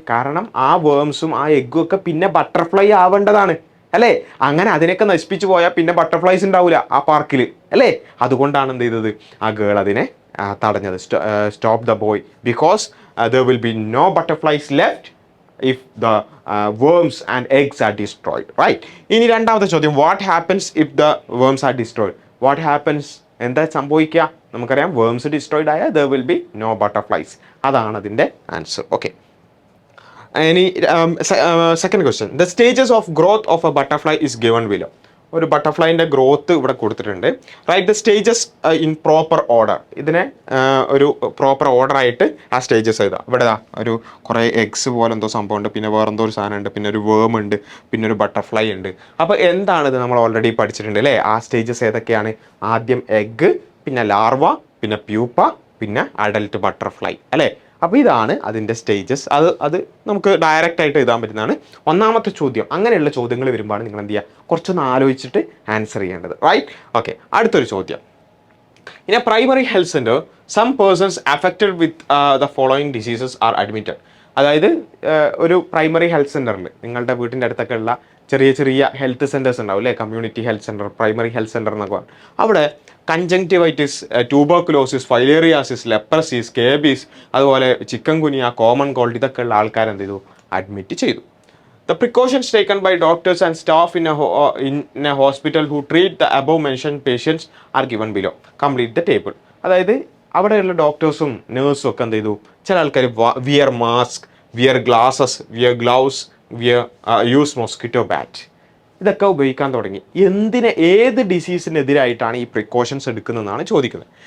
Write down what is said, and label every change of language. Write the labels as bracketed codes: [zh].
[ml] കാരണം ആ വേംസും ആ എഗ്ഗും ഒക്കെ പിന്നെ ബട്ടർഫ്ലൈ ആവേണ്ടതാണ് അല്ലേ. അങ്ങനെ അതിനൊക്കെ നശിപ്പിച്ച് പോയാൽ പിന്നെ ബട്ടർഫ്ലൈസ് ഉണ്ടാവില്ല ആ പാർക്കിൽ അല്ലേ. അതുകൊണ്ടാണ് എന്ത് ചെയ്തത്, ആ ഗേൾ അതിനെ തടഞ്ഞത്. [en] Stop the boy because there will be no butterflies left if the worms and eggs are destroyed, right? [ml] ഇനി രണ്ടാമത്തെ ചോദ്യം, [en] what happens if the worms are destroyed? What happens, [ml] എന്താ സംഭവിക്കുക? നമുക്കറിയാം വേംസ് ഡിസ്ട്രോയിഡ് ആയാൽ [en] there will be no butterflies. [ml] അതാണ് അതിൻ്റെ answer. [en] Okay, ഇനി second question, the stages of growth of a butterfly is given below. [ml] ഒരു ബട്ടർഫ്ലൈൻ്റെ ഗ്രോത്ത് ഇവിടെ കൊടുത്തിട്ടുണ്ട്. [en] Right the stages in proper order. [ml] ഇതിനെ ഒരു പ്രോപ്പർ ഓർഡർ ആയിട്ട് ആ സ്റ്റേജസ് എഴുതാം. ഇവിടെ ഒരു കുറേ എഗ്സ് പോലെ എന്തോ സംഭവം ഉണ്ട്, പിന്നെ വേറെന്തോ ഒരു സാധനം ഉണ്ട്, പിന്നെ ഒരു വേം ഉണ്ട്, പിന്നെ ഒരു ബട്ടർഫ്ലൈ ഉണ്ട്. അപ്പോൾ എന്താണിത് നമ്മൾ ഓൾറെഡി പഠിച്ചിട്ടുണ്ട് അല്ലേ? ആ സ്റ്റേജസ് ഏതൊക്കെയാണ്? ആദ്യം എഗ്ഗ്, പിന്നെ ലാർവ, പിന്നെ പ്യൂപ്പ, പിന്നെ അഡൽട്ട് ബട്ടർഫ്ലൈ അല്ലേ? അപ്പോൾ ഇതാണ് അതിൻ്റെ സ്റ്റേജസ്. അത് നമുക്ക് ഡയറക്റ്റ് ആയിട്ട് എഴുതാൻ പറ്റുന്നതാണ്. ഒന്നാമത്തെ ചോദ്യം. അങ്ങനെയുള്ള ചോദ്യങ്ങൾ വരുമ്പോൾ നിങ്ങൾ എന്ത് ചെയ്യുക? കുറച്ചൊന്ന് ആലോചിച്ചിട്ട് ആൻസർ ചെയ്യേണ്ടത്. റൈറ്റ്? ഓക്കെ, അടുത്തൊരു ചോദ്യം. [en] In a primary health centre some persons affected with the following diseases are admitted. [ml] അതായത് ഒരു പ്രൈമറി ഹെൽത്ത് സെൻറ്ററിൽ നിങ്ങളുടെ വീട്ടിൻ്റെ അടുത്തൊക്കെ ഉള്ള ചെറിയ ചെറിയ ഹെൽത്ത് സെൻറ്റേഴ്സ് ഉണ്ടാവും അല്ലേ? Community health centre, primary health centre എന്നൊക്കെ പറയും. അവിടെ conjunctivitis, tuberculosis, filariasis, leprosy, scabies, അതുപോലെ ചിക്കൻ ഗുനിയ, കോമൺ കോൾഡ്, ഇതൊക്കെ ഉള്ള ആൾക്കാർ എന്ത് ചെയ്തു? അഡ്മിറ്റ് ചെയ്തു. [en] The precautions taken by doctors and staff in a hospital who treat the above mentioned patients are given below. Complete the table. [ml] അതായത് അവിടെയുള്ള ഡോക്ടേഴ്സും നേഴ്സും ഒക്കെ എന്ത് ചെയ്തു? ചില ആൾക്കാർ [en] wear mask, wear glasses, wear gloves, use mosquito bat, [ml] ഇതൊക്കെ ഉപയോഗിക്കാൻ തുടങ്ങി. ഏത് ഡിസീസിനെതിരായിട്ടാണ് ഈ പ്രിക്കോഷൻസ് എടുക്കുന്നതെന്നാണ് ചോദിക്കുന്നത്.